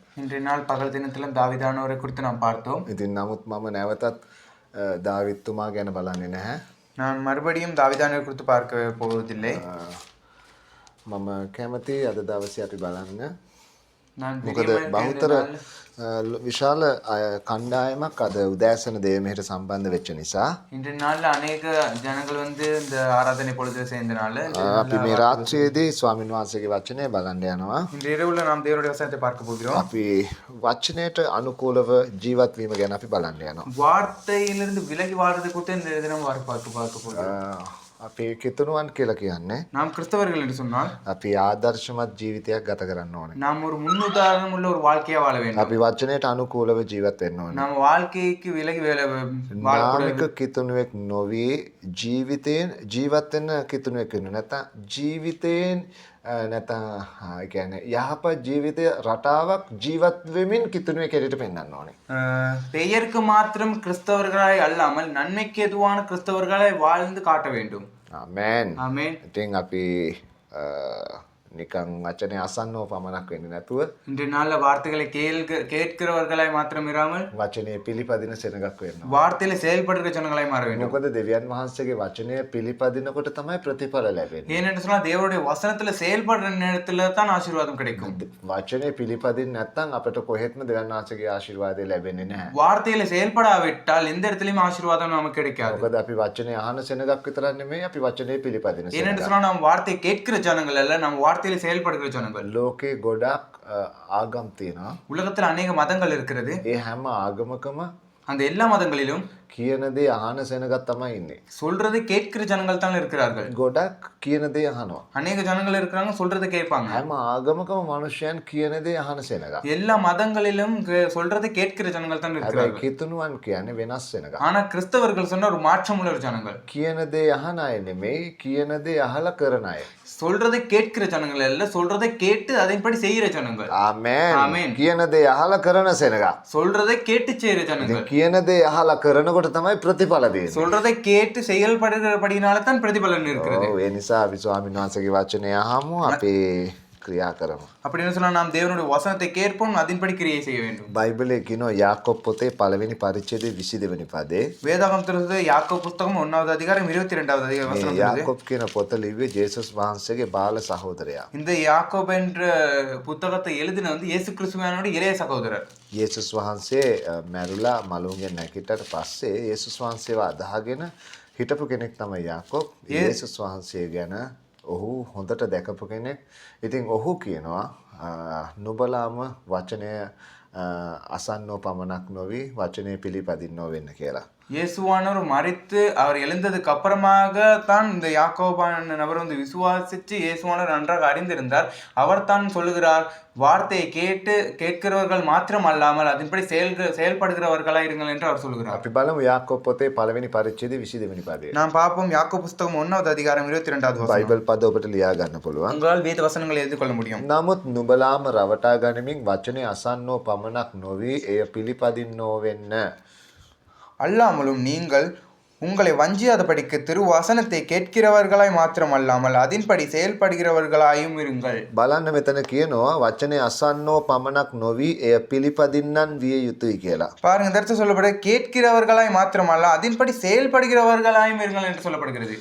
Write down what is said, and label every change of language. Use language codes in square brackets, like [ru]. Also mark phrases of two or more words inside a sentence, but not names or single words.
[ta] இன்றைய நாள் பகல் தினத்திலும் தாவீதானவரை குறித்து நாம் பார்த்தோம். [si] ඉතින් නමුත් මම නැවතත් දාවිත්තුමා ගැන බලන්නේ නැහැ. [ta] நான் மறுபடியும் தாவீதானவரை குறித்து பார்க்க போவதில்லை. [si] මම කැමති අද දවසේ අපි බලන්න. [ta] நான் [si] මොකද බහුතර විශාල කණ්ඩායමක් අද උදෑසන දේවමෙහෙට සම්බන්ධ වෙච්ච නිසා [ta] இன்றைய நாள்ல அநேக ஜனங்கள் இந்த ஆராதனை பொழுதுல சேர்ந்தனால [si] අපි මේ රාත්‍රියේදී ස්වාමීන් වහන්සේගේ වචනය බලන්න යනවා. [ta] இன்று இரவுல நாம் தேவனுடைய வசனத்தை பார்க்க போகிறோம். [si] අපි වචනයට අනුකූලව ජීවත් වීම ගැන අපි බලන්න යනවා. [ta] வார்த்தையிலிருந்து விலகி வாழ்றது குறித்து இந்த தினம் பார்க்க போகிறோம். [si] අපි කිතුණුවන් කියලා කියන්නේ [ta] நாம் கிறிஸ்தவர்கள் என்று சொன்னால் [si] අපි ආදර්ශමත් ජීවිතයක් ගත කරන්න ඕනේ. [ta] நாம் ஒரு முன்னுதாரணம் உள்ள ஒரு வாழ்க்கையா வாழ வேண்டும். [si] අපි වචනයට අනුකූලව ජීවත් වෙන්න ඕනේ. [ta] நம்ம வாழ்க்கைக்கு விலகி [si] නාමික කිතුණුවෙක් නොවි ජීවිතයෙන් ජීවත් වෙන්න කිතුණුවෙක් වෙන්න නැත්නම් ජීවිතයෙන් නැත්නම් ඒ කියන්නේ යහපත් ජීවිත රටාවක් ජීවත් වෙමින් කිතුණුවෙක් හැටියට පෙන්වන්න ඕනේ. [ta] பெயருக்கு மாத்திரம் கிறிஸ்தவர்களாய் அல்லாமல் நன்மைக்கு எதுவான கிறிஸ்தவர்களாய் வாழ்ந்து காட்ட வேண்டும். [si] ආමෙන්. [ta] ஆமென். [si] ඉතින් අපි නිකන් වචනේ අසන්නව පමණක් වෙන්නේ නැතුව [ta] இன்றைய நாள்ல வார்த்தைகளை கேட்கிறவர்களாய் மாத்திரம் இராமல் [si] වචනේ පිළිපදින සෙනඟක් වෙන්න. [ta] வார்த்தையில செயல்படுகிற ஜனங்களாய் மாற வேண்டும். [si] මොකද දෙවියන් වහන්සේගේ වචනය පිළිපදිනකොට තමයි ප්‍රතිඵල ලැබෙන්නේ. [ta] ஏனென்று சொன்னா தேவனுடைய வசனத்துல செயல்படுற நேரத்துல தான் ஆசீர்வாதம் கிடைக்கும். [si] වචනේ පිළිපදින්න නැත්නම් අපිට කොහෙත්ම දෙවියන් වහන්සේගේ ආශිර්වාදය ලැබෙන්නේ නැහැ. [ta] வார்த்தையில செயல்படாவிட்டால் எந்த இடத்துலயும் ஆசீர்வாதம் நமக்கு கிடைக்காது. [si] මොකද අපි වචනේ අහන සෙනඟක් විතරක් නෙමෙයි අපි වචනේ පිළිපදින සෙනඟ. [ta] ஏனென்று சொன்னா நாம் வார்த்தையை கேட்கிற ஜனங்கள் அல்ல, நம்ம வார்த்தையில செயல்படுகிற ஜனங்கள். [si] ලෝකේ ගොඩක් ආගම් තියෙනවා. [ta] உலகத்துல அநேக மதங்கள் இருக்கிறது. [si] ඒ හැම ආගමකම [ta] அந்த எல்லா மதங்களிலும் [si] කියන දේ අහන සෙනඟක් තමයි ඉන්නේ. [ta] சொல்றது கேட்கிற ஜனங்கள் தான் இருக்கிறார்கள். [si] ගොඩක් කියන දේ අහනවා. [ta] அநேக ஜனங்கள் இருக்கிறாங்க, சொல்றதை கேட்பாங்க. [si] හැම ආගමකම මිනිසයන් කියන දේ අහන සෙනඟක්. [ta] எல்லா மதங்களிலும் சொல்றதை கேட்கிற ஜனங்கள் தான் [si] හැබැයි [ta] இருக்கிறார்கள். [si] කිතුණුවන් කියන්නේ වෙනස් වෙනඟක්. [ta] ஆனா கிறிஸ்தவர்கள் சொன்ன ஒரு மாற்றம் உள்ள ஜனங்கள். [si] කියන දේ අහන අය නෙමෙයි කියන දේ අහලා කරන අය. [ta] சொல்றதை கேட்கிற ஜனங்கள் அல்ல, சொல்றதை கேட்டு அதன்படி செய்யற ஜனங்கள். [si] ආමෙන්. ආමෙන්. කියන දේ අහලා කරන සෙනඟක්. [ta] சொல்றதை கேட்டு செய்யற ஜனங்கள். [si] කියන දේ අහලා කරනකොට තමයි ප්‍රතිඵල දෙන්නේ. [ta] சொல்றதை கேட்டு செயல்படுகிறபடினால தான் பிரதிபலன் இருக்கிறது. [si] ඔව් ඒ නිසා අපි ස්වාමීන් වහන්සේගේ වචනය අහමු අපි ක්‍රියා කරමු. [ta] அப்படின்னு சொன்னா நாம் தேவனுடைய வசனத்தை கேட்போம், அதன்படி கிரியை செய்ய வேண்டும். [si] බයිබලයේ කියනවා යාකොබ් පොතේ පළවෙනි පරිච්ඡේදයේ 22 වෙනි පදේ [ta] வேதாகமத்திலிருந்து யாக்கோபு புத்தகம் 1வது அதிகாரம் 22வது அதிகாரம் [si] මේ [ta] வசனம் சொல்லுது. [si] යාකොබ් කියන පොත ලිව්වේ ජේසුස් වහන්සේගේ බාල සහෝදරයා. [ta] இந்த யாக்கோபு என்ற புத்தகத்தை எழுதின இயேசு கிறிஸ்துவினுடைய இளைய சகோதரர். [si] ජේසුස් වහන්සේ මැරුලා මලුන්ගෙන් නැගිටට පස්සේ ජේසුස් වහන්සේව අදහගෙන හිටපු කෙනෙක් තමයි යාකොබ්. ජේසුස් වහන්සේ ගැන ඔහු හොඳට දැකපු කෙනෙක්. ඉතින් ඔහු කියනවා නුඹලාම වචනය අසන්නෝ පමණක් නොවි වචනය පිළිපදින්නෝ වෙන්න කියලා. [ta] இயேசுவானவர் மரித்து அவர் எழுந்ததுக்கு அப்புறமாக தான் இந்த யாக்கோபான நபர் விசுவாசித்து இயேசுவானவர் நன்றாக அறிந்திருந்தார். அவர் தான் சொல்லுகிறார், வார்த்தையை கேட்கிறவர்கள் மாத்திரம் அல்லாமல் அதன்படி செயல்படுகிறவர்களாக இருங்கள் என்று அவர் சொல்லுகிறார். [si] අපි බලමු යාකොබ් පොතේ පළවෙනි පරිච්ඡේදයේ 22 වෙනි පදේ. [ta] நாம் பார்ப்போம் யாக்கோபு புத்தகம் 1வது அதிகாரம் 22வது வசனம். [si] බයිබල් පද ඔබට ලියා ගන්න පුළුවන්. [ta] உங்களால் வேத வசனங்களை எழுதி கொள்ள முடியும். [si] නමුත් නුඹලාම රවටා ගනිමින් වචනේ අසන්නෝ පමණක් නොවි එය පිළිපදින්නෝ වෙන්න. [ta] அல்லாமலும் நீங்கள் உங்களை வஞ்சியாதபடிக்கு திருவசனத்தை கேட்கிறவர்களாய் மாத்திரம் அல்லாமல் அதன்படி செயல்படுகிறவர்களாயும் இருங்கள். [si] බලන්න මෙතන කියනවා වචනේ අසන්නෝ පමණක් නොවි එය පිළිපදින්නන් විය යුතුයි කියලා. [ta] பாருங்க, இந்த இடத்துல சொல்லப்படுது கேட்கிறவர்களாய் மாத்திரம் அல்ல அதன்படி செயல்படுகிறவர்களாயும் இருங்கள் என்று சொல்லப்படுகிறது.